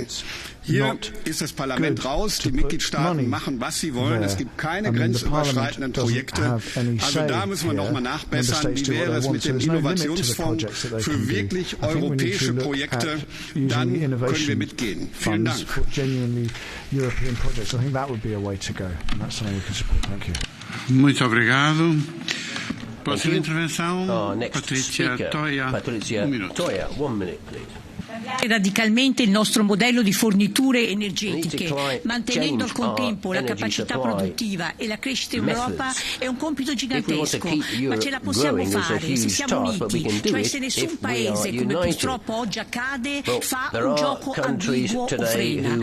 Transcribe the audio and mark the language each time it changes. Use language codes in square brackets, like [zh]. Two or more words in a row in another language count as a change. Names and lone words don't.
[de] Hier ist das Parlament raus, die Mitgliedstaaten machen, was sie wollen, es gibt keine grenzüberschreitenden Projekte, also da müssen wir nochmal nachbessern, wie wäre es mit dem Innovationsfonds für wirklich europäische Projekte, dann können wir mitgehen. Vielen Dank. [pt] Muito obrigado. Próxima intervenção, Patrizia Toia. [en] 1 minute. 1 minute, please. [it] Radicalmente il nostro modello di forniture energetiche, mantenendo al contempo la capacità produttiva e la crescita in Europa, è un compito gigantesco, ma ce la possiamo fare se siamo uniti, cioè se nessun paese, come purtroppo oggi accade, fa un gioco ambiguo o frena.